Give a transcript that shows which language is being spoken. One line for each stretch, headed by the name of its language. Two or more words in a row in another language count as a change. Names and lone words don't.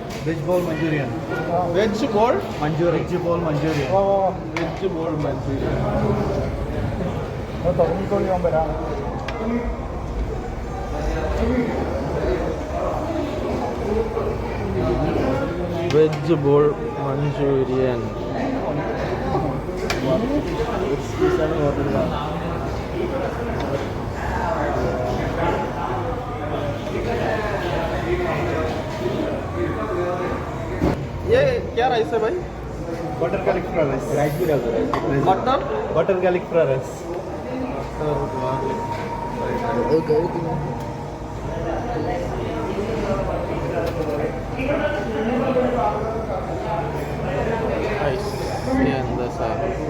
English: veg ball Manchurian. veg ball Manchurian. veg ball Manchurian. veg ball Manchurian. veg ball Manchurian.
Hindi: ये क्या राइस है भाई?
English: butter garlic fried rice.
Hindi: राइस भी डाल दो.
English: butter garlic fried rice.
Malayalam: എന്താ സാധനം?